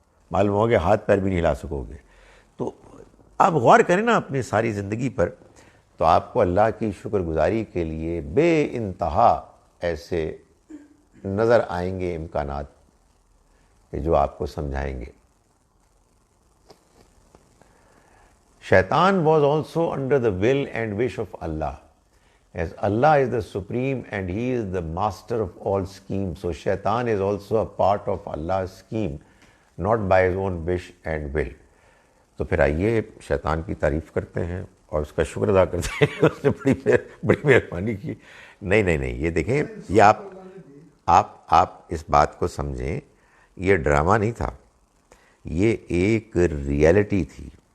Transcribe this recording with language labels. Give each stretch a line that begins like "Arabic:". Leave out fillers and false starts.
Urdu: معلوم ہو کہ ہاتھ پیر بھی نہیں ہلا سکو گے. تو آپ غور کریں نا اپنی ساری زندگی پر، تو آپ کو اللہ کی شکر گزاری کے لیے بے انتہا ایسے نظر آئیں گے امکانات کہ جو آپ کو سمجھائیں گے.
English: شیطان was also under the will and wish of Allah, as Allah is the supreme and he is the master of all schemes. So shaitan is also a part of Allah's scheme, not by his own wish and will.
Urdu: تو پھر آئیے شیطان کی تعریف کرتے ہیں اور اس کا شکر ادا کرتے ہیں، اس نے بڑی مہربانی کی. نہیں یہ دیکھیں، یہ آپ اس بات کو سمجھیں، یہ ڈرامہ نہیں تھا، یہ ایک ریئلٹی تھی.